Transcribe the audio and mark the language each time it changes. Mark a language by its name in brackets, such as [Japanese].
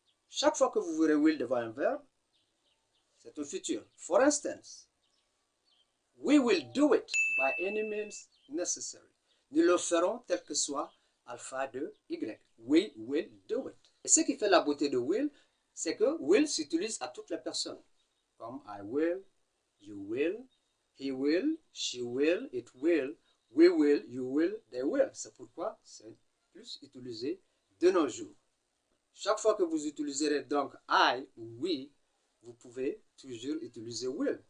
[French] Chaque fois que vous verrez will devant un verbe, c'est un futur. [English] For instance, we will do it by any means necessary. [French] Nous le ferons tel que soit alpha de Y. [English] We will do it. [French] Et ce qui fait la beauté de will, c'est que will s'utilise à toutes les personnes. [English] Comme I will, you will, he will, she will, it will, we will, you will, they will. [French] C'est pourquoi c'est plus utilisé de nos jours. Chaque fois que vous utiliserez donc I ou we, vous pouvez toujours utiliser will.